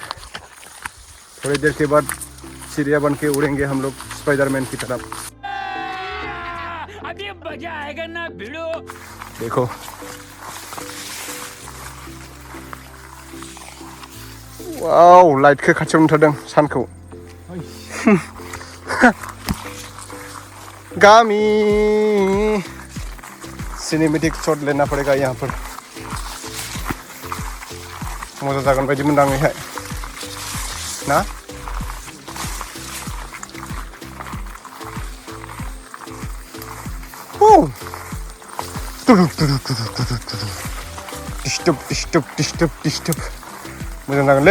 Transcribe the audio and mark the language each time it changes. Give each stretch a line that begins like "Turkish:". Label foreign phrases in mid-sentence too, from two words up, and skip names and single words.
Hindi: थोड़ी देर के बाद चिड़िया बन के उड़ेंगे हम लोग स्पाइडरमैन की तरफ। अभी मजा आएगा ना भिड़ो।
Bodo: देखो वाव
Hindi: लाइट के
Bodo: खाथियाव नुथारदों सानखौ।
Hindi: गामी सिनेमेटिक शॉट लेना पड़ेगा यहाँ पर,
Bodo: मोजां जागोन बायदि मोनदाङैहाय ना। डिस्टार्ब मोजां जागोनलै।